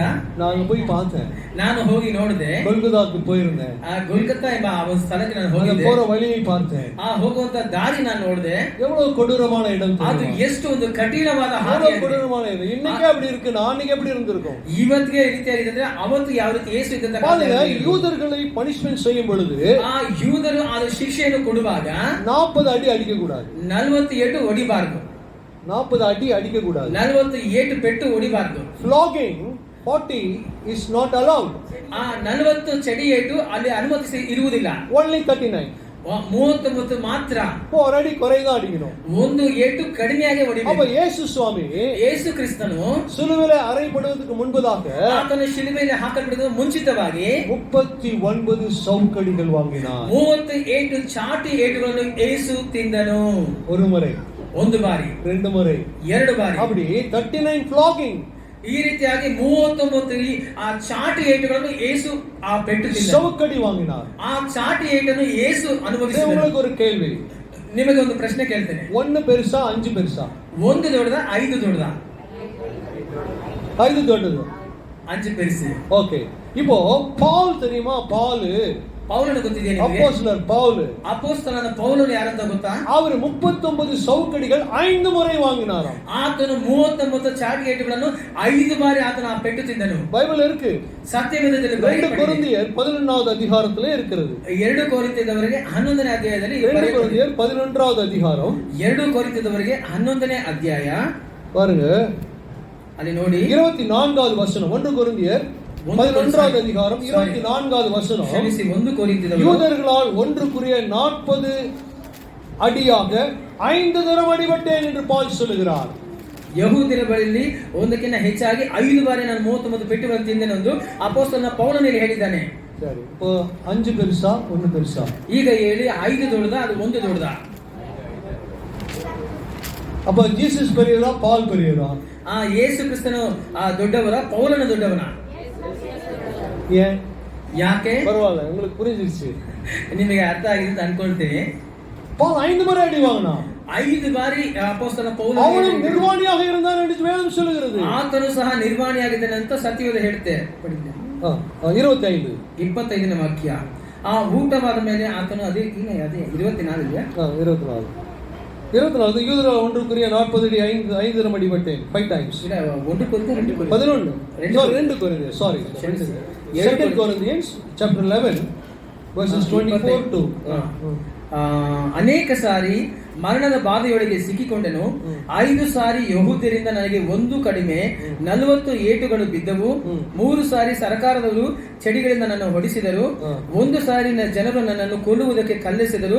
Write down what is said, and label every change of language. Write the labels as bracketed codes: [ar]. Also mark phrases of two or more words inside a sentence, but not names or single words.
[ta] ನಾನು போய் பார்த்தேன், [kn] ನಾನು ಹೋಗಿ ನೋಡಿದೆ, [ta] கொல்கத்தாக்கு போயிருந்தேன். [kn] கொல்கத்தா ಎಂಬ ಆ ಒಂದು ಸ್ಥಳಕ್ಕೆ ನಾನು ಹೋಗಿದ್ದೆ, [ta] போற வழியை பார்த்தேன், [kn] ಹೋಗುವಂತ ದಾರಿ ನಾನು ನೋಡಿದೆ. [ta] எவ்வளவு கொடூரமான இடம், [kn] ಅದು ಎಷ್ಟು ಒಂದು ಕಠಿಣವಾದ ಹಾದಿ, [ta] கொடூரமான இடம். இன்னைக்கு அப்படி இருக்கு, நாளைக்கு எப்படி இருந்திருக்கும்? [kn] ಇವತ್ತಿಗೆ ಈ ರೀತಿಯಾಗಿದೆ ಅಂದ್ರೆ ಅವತ್ತು ಯಾವ ರೀತಿ ಯೇಸು ಇದ್ದಂತ [ta] பாருங்க, யூதர்களை பனிஷ்மென்ட் செய்யும் பொழுது [kn] ಆ ಯೂದರು ಆ ಶಿಕ್ಷೆಯನ್ನು ಕೊಡುವಾಗ [ta] 40 அடி அடிக்க கூடாது, [kn] 47 ಹೊಡಿಬಾರದು. [ta] 40 அடி அடிக்க கூடாது. [kn] 47 ಪೆಟ್ಟು ಹೊಡಿಬಾರ್ದು. [en] Flogging 40 is not allowed. [kn] ಆ 40 ಚಡಿ ಏಟು ಅಲ್ಲಿ ಅನುಮತಿಸಿ ಇರುವುದಿಲ್ಲ. [en] Only 39. [kn] 39 ಮಾತ್ರ. [ta] ஒரு அடி குறைதான் அடிக்கணும். [kn] ಒಂದು ಏಟು ಕಡಿಮೆಯಾಗಿ ಹೊಡಿಬೇಕು. [ta] அப்ப இயேசு சுவாமி [kn] ಯೇಸು ಕ್ರಿಸ್ತನು [ta] சிலுவையிலே அறையப்படுவதற்கு முன்பதாக [kn] ಆತನ ಶಿಲುಬೆಯಲ್ಲಿ ಹಾಕಲ್ಪಡುವ ಮುಂಚಿತವಾಗಿ [ta] 39 சவுக்கடிகள் வாங்கினார். [kn] 38 ಚಾಟಿ ಏಟುಗಳನ್ನು ಯೇಸು ತಿಂದನು. [ta] ஒரு முறை, [kn] ಒಂದು ಬಾರಿ, [ta] ரெண்டு முறை, [kn] ಎರಡು ಬಾರಿ. [ta] அப்படி 39 flogging. [kn] ಈ ರೀತಿಯಾಗಿ 39 ಆ ಚಾಟಿ ಏಟುಗಳನ್ನು ಯೇಸು ಆ ಪೆಟ್ಟು ತಿಂದನು. [ta] சவுக்கடி வாங்கினார். [kn] ಆ ಚಾಟಿ ಏಟನ್ನು ಯೇಸು ಅನುಭವಿಸಿದನು. [ta] உங்களுக்கு ஒரு கேள்வி, [kn] ನಿಮಗೆ ಒಂದು ಪ್ರಶ್ನೆ ಕೇಳ್ತೇನೆ. [ta] 1 பெருசா 5 பெருசா? [kn] 1 ದೊಡ್ಡದಾ 5 ದೊಡ್ಡದಾ? 5 ದೊಡ್ಡದು. [ta] 5 பெருசு. ஓகே. இப்போ பவுல் தெரியுமா? [kn] ಪೌಲನ ಗೊತ್ತಿದೆಯಾ ನಿಮಗೆ? [ta] அப்போஸ்தலர் பவுல். [kn] ಅಪೊಸ್ತಲನ ಪೌಲನು ಯಾರಂತ ಗೊತ್ತಾ? [ta] அவர் 39 சவுக்கடிகள் 5 முறை வாங்கினாராம். [kn] ಆತನು 39 ಚಾಟಿ ಏಟುಗಳನ್ನು 5 ಬಾರಿ ಆತನ ಆ ಪೆಟ್ಟು ತಿಂದನು. [ta] பைபிள் இருக்கு. [kn] ಸತ್ಯವೇದದಲ್ಲಿ [ta] 2 கொரிந்தியர் 11வது அதிகாரத்திலே இருக்கிறது. [kn] 2 ಕೊರಿಂಥದವರಿಗೆ 11ನೇ ಅಧ್ಯಾಯದಲ್ಲಿ [ta] 2 கொரிந்தியர் 11வது அதிகாரம். [kn] 2 ಕೊರಿಂಥದವರಿಗೆ 11ನೇ ಅಧ್ಯಾಯ [ta] பாருங்க, [kn] ಅಲ್ಲಿ ನೋಡಿ [ta] 24வது வசனம். 1 கொரிந்தியர் 11வது அதிகாரம் 24வது வசனம். [kn] ಕ್ಷಮಿಸಿ, 1 ಕೊರಿಂಥದವರು [ta] யூதர்களால் ஒன்றுக்குரிய 40 அடியாக 5 தரம் அடிபட்டேன் என்று பவுல் சொல்லுகிறார். [kn] ಯಹೂದ್ಯರ ಬಳಿಯಲ್ಲಿ ಒಂದಕ್ಕಿಂತ ಹೆಚ್ಚಾಗಿ 5 ಬಾರಿ ನಾನು 39 ಪೆಟ್ಟುಗಳನ್ನು ತಿಂದೆನೆಂದು ಅಪೊಸ್ತಲನ ಪೌಲನಲ್ಲಿ ಹೇಳಿದ್ದಾನೆ. [ta] சரி, இப்போ 5 பெருசா 1 பெருசா? [kn] ಈಗ ಹೇಳಿ, 5 ದೊಡ್ಡದಾ ಅದು 1 ದೊಡ್ಡದಾ? [ta] அப்ப ஜீசஸ் பெரியவரா பவுல் பெரியவரா? [kn] ಯೇಸು ಕ್ರಿಸ್ತನು ದೊಡ್ಡವರ, ಪೌಲನ ದೊಡ್ಡವನ? [ta] ஏன்? [kn] ಯಾಕೆ? [ta] பரவாயில்ல, உங்களுக்கு புரிஞ்சிருச்சு. [kn] ನಿಮಗೆ ಅರ್ಥ ಆಗಿದೆ ಅಂತ ಅನ್ಕೊಳ್ತೀನಿ. [ta] பவுல் 5 முறை அடி வாங்கினான். [kn] 5 ಬಾರಿ ಅಪೊಸ್ತಲ ಪೌಲ [ta] அவனும் நிர்வாணியாக இருந்தான் என்று வேதம் சொல்லுகிறது. [kn] ಆತನು ಸಹ ನಿರ್ವಾಣಿಯಾಗಿದ್ದಾನೆ ಅಂತ ಸತ್ಯವೇದ ಹೇಳುತ್ತೆ. 25 25ನೇ ವಾಕ್ಯ. ಊಟವಾದ ಮೇಲೆ ಆತನು ಅದೇ 24 ಇದೆಯಾ? [ta] 24 யூதர்களால் ஒன்றுக்குரிய 40 அடி 5 தரம் அடிபட்டேன். [en] 5 times. [kn] 1 ಕೊರಿಂಥಿಯರು [en] 2 கொரிந்தியர் சாரி 2 கொரிந்தியன்ஸ் chapter 11 verses 24 to [kn] ಅನೇಕ ಸಾರಿ ಮರಣದ ಬಾಧೆಯೊಳಗೆ ಸಿಕ್ಕಿಕೊಂಡೆನು. 5 ಸಾರಿ ಯಹೂದ್ಯರಿಂದ ನನಗೆ 1 ಕಡಿಮೆ 40 ಏಟುಗಳು ಬಿದ್ದವು. 3 ಸಾರಿ ಸರ್ಕಾರದವರು ಚಡಿಗಳಿಂದ ನನ್ನನ್ನು ಹೊಡಿಸಿದರು. 1 ಸಾರಿ ಜನರು ನನ್ನನ್ನು ಕೊಲ್ಲುವುದಕ್ಕೆ ಕಲ್ಲೆಸೆದರು.